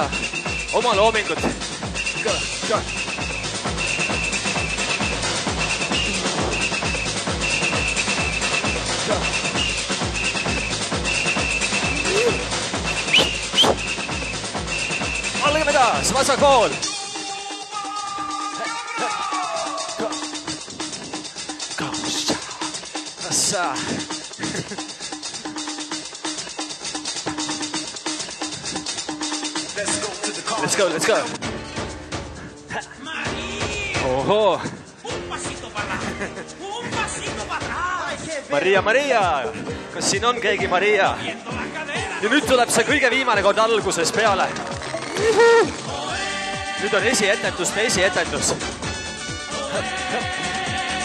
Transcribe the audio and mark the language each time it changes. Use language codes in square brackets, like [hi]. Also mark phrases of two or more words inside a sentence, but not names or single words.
[et] Oma loomingut. Go! Algame taas, vasakool. Kassa. [en] Let's go. [et] Oho. Maria, kas siin on keegi Maria? Ja nüüd tuleb see kõige viimane kord alguses peale. Nüüd on esietendus.